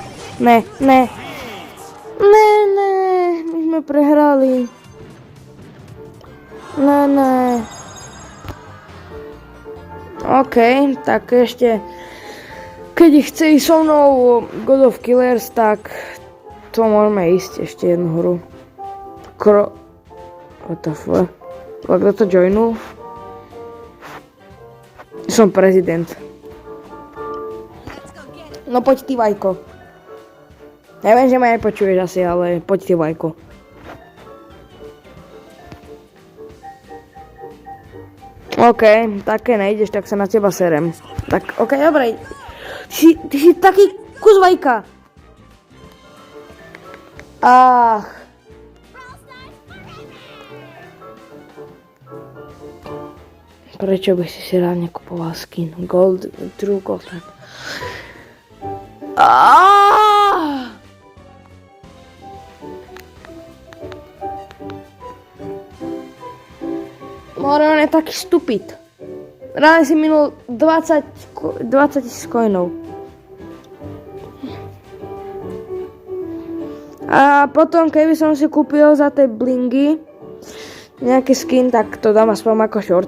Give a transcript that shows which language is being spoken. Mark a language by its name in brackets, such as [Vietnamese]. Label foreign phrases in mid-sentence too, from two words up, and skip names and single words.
[Slovak] Ne, my sme prehrali. Ne. OK, tak ešte, keď chce ísť so mnou God of Killers, tak to môžeme ísť ešte jednu hru. [English] What the fuck? [Slovak] Kto to joinul? Som prezident. No poď ty, Vajko. Neviem, že ma nepočuješ asi, ale poď ty, Vajko. OK, také nejdeš, tak sa na teba serem. Tak, OK, dobre. Ty si taký kus Vajka. Ach. Prečo by si rád nekupoval skin? True Gold. More, on je taký stupid. Ráne si minul 20 000 coinov. A potom, keby som si kúpil za tie blingy nejaký skin, tak to dám aspoň ako short.